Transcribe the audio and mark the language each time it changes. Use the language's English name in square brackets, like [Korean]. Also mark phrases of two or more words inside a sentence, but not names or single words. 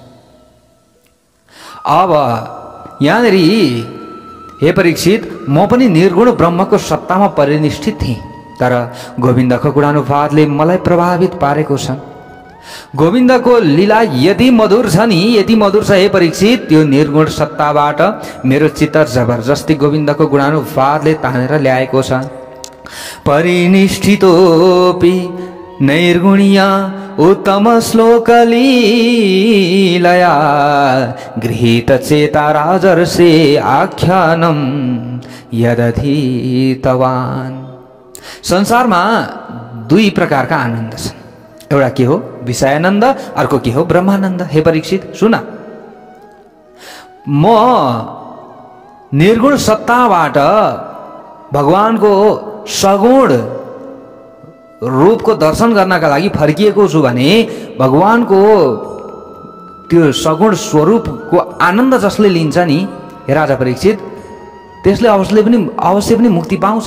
[Nepali] अब यहाँनिर हे परीक्षित, म पनि निर्गुण ब्रह्मको सत्तामा परिनिष्ठित थिएँ, तर गोविन्दको गुणानुवादले मलाई प्रभावित पारेको छ। गोविन्दको लीला यति मधुर छ नि, यति मधुर छ हे परीक्षित, त्यो निर्गुण सत्ताबाट मेरो चित्त जबरजस्ती गोविन्दको गुणानुवादले तानेर ल्याएको छ। [Sanskrit] परिनिष्ठितोपि नैर्गुणीया उत्तम श्लोकलीलया गृहीत चेता राजर्षे आख्यानम यदधीतवान्। [Nepali] संसारमा 2 प्रकारका आनन्द छन्। एउटा के हो? विषयानन्द, अर्को के हो? ब्रह्मानन्द। हे परीक्षित सुन, म निर्गुण सत्ताबाट भगवानको सगुण रूपको दर्शन गर्नका लागि फर्किएको छु भने भगवानको त्यो सगुण स्वरूपको आनन्द जसले लिन्छ नि हे राजा परीक्षित, त्यसले अवश्य पनि मुक्ति पाउँछ।